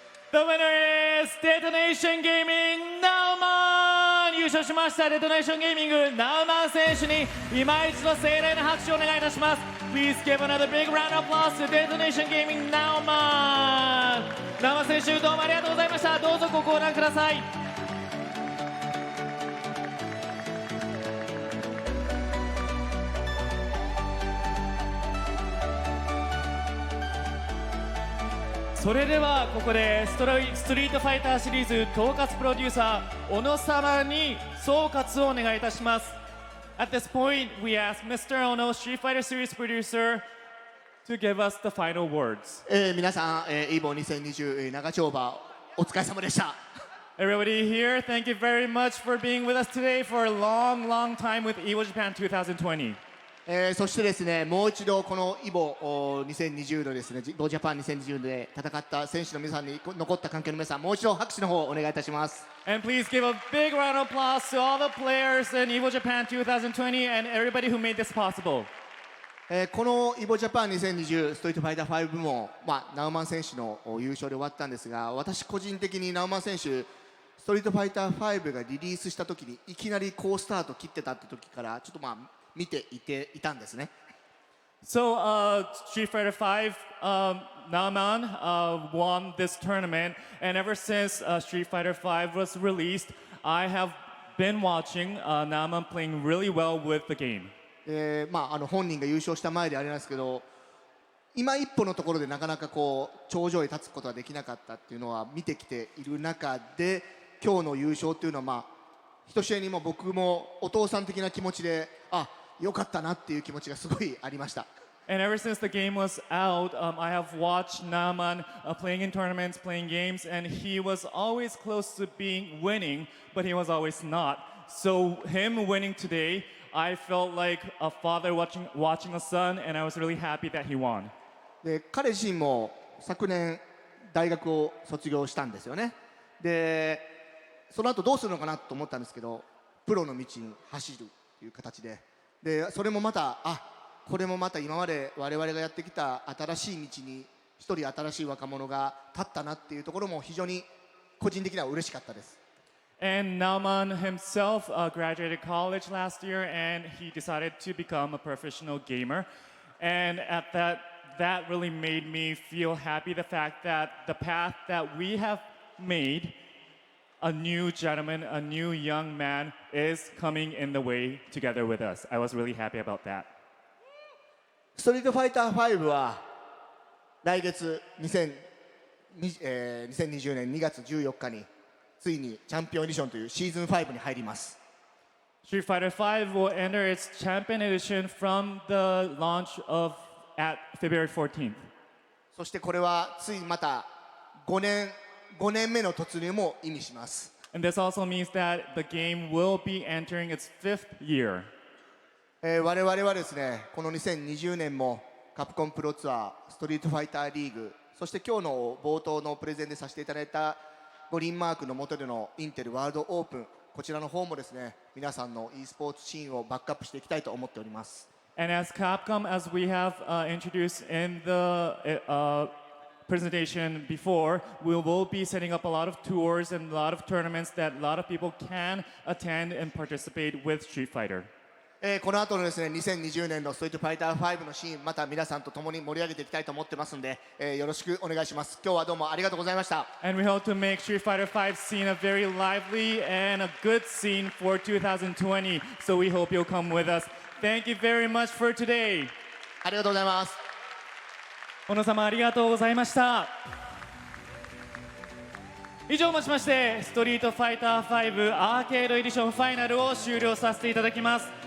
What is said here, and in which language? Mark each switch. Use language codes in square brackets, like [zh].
[en] The winner is Detonation Gaming ナウマン。 [ja] 優勝しましたデトネーションゲーミングナウマン選手に今一度盛大な拍手をお願いいたします。 [en] Please give another big round of applause to Detonation Gaming ナウマン。 [ja] ナウマン選手どうもありがとうございました。どうぞごご覧ください。それではここでストリートファイターシリーズ統括プロデューサー小野様に総括をお願いいたします。 [en] At this point, we ask Mr. Ono, Street Fighter Series producer, to give us the final words. [ja] 皆さん、EVO 2020長丁場お疲れ様でした。 [en] Everybody here, thank you very much for being with us today for a long, long time with EVO Japan 2020. [ja] そしてですね、もう一度このEVO 2020のですね、EVO Japan 2020で戦った選手の皆さんに残った関係の皆さん、もう一度拍手の方お願いいたします。 [en] And please give a big round of applause to all the players in EVO Japan 2020 and everybody who made this possible. [ja] このEVO Japan 2020ストリートファイター5部門、ナウマン選手の優勝で終わったんですが、私個人的にナウマン選手ストリートファイター5がリリースした時にいきなり好スタート切ってたって時からちょっと見ていたんですね。 [en] So, Street Fighter 5, Nauman won this tournament, and ever since Street Fighter 5 was released, I have been watching Nauman playing really well with the game. [ja] 本人が優勝した前であれなんですけど、今一歩のところでなかなかこう頂上へ立つことができなかったっていうのは見てきている中で、今日の優勝っていうのはまあひとしえにも僕もお父さん的な気持ちで、あ、よかったなっていう気持ちがすごいありました。 [en] And ever since the game was out, I have watched Naman playing in tournaments, playing games, and he was always close to being winning, but he was always not. So him winning today, I felt like a father watching a son, and I was really happy that he won. [ja] で彼自身も昨年大学を卒業したんですよね。でその後どうするのかなと思ったんですけど、プロの道に走るという形で、それもまたこれもまた今まで我々がやってきた新しい道に一人新しい若者が立ったなっていうところも非常に個人的には嬉しかったです。 [en] And Nauman himself graduated college last year, and he decided to become a professional gamer. And at that really made me feel happy. The fact that the path that we have made, a new gentleman, a new young man, is coming in the way together with us. I was really happy about that. [ja] ストリートファイター5は来月2020年2月14日についにチャンピオンエディションというシーズン5に入ります。 [en] Street Fighter V will enter its champion edition from the launch at February 14th. [ja] そしてこれはついまた5年目の突入も意味します。 [en] And this also means that the game will be entering its 5th year. [ja] 我々はですね、この2020年もカプコンプロツアー、ストリートファイターリーグ、そして今日の冒頭のプレゼンでさせていただいた五輪マークの下でのインテルワールドオープン、こちらの方もですね、皆さんの e スポーツシーンをバックアップしていきたいと思っております。 [en] And as Capcom, as we have introduced in the presentation before, we will be setting up a lot of tours and a lot of tournaments that a lot of people can attend and participate with Street Fighter. [ja] この後のですね、2020年のストリートファイター5のシーン、また皆さんと共に盛り上げていきたいと思ってますので、よろしくお願いします。今日はどうもありがとうございました。 [en] And we hope to make Street Fighter V scene a very lively and a good scene for 2020. So we hope you'll come with us. Thank you very much for today. [ja] ありがとうございます。小野様ありがとうございました。以上をもちまして、ストリートファイター5アーケードエディションファイナルを終了させていただきます。